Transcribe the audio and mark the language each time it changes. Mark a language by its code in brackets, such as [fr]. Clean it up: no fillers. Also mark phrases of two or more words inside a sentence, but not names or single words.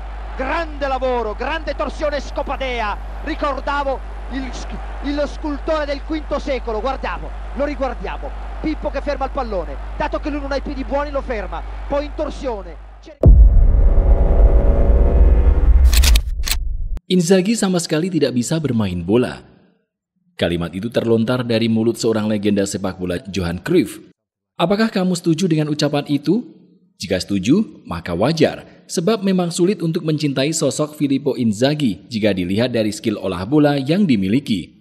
[it] Grande lavoro, grande torsione Scopadea, ricordavo il scultore del V secolo, lo riguardiamo, Pippo che ferma il pallone, dato che lui non ha i piedi buoni lo ferma, poi in torsione. [id] Inzaghi sama sekali tidak bisa bermain bola. Kalimat itu terlontar dari mulut seorang legenda sepak bola Johan Cruyff. Apakah kamu setuju dengan ucapan itu? Jika setuju, maka wajar. Sebab memang sulit untuk mencintai sosok Filippo Inzaghi jika dilihat dari skill olah bola yang dimiliki.